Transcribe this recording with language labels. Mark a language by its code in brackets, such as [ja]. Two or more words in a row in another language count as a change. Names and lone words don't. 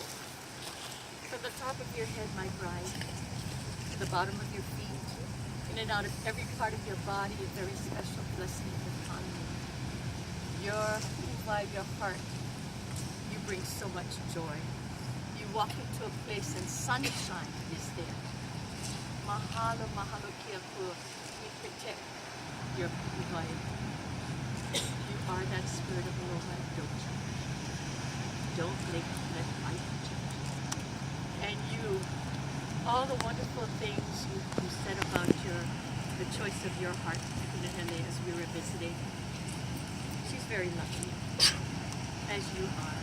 [en] From the top of your head, my bride, to the bottom of your feet, in and out of every part of your body, a very special blessing upon you. Your heart, you bring so much joy. You walk into a place and sunshine is there. [haw] Mahalo, mahalo kia pua. [en] We protect your wife. You are that spirit of aloha, don't you? Don't let life change you. And you, all the wonderful things you said about the choice of your heart, as we were visiting, very lucky, as you are.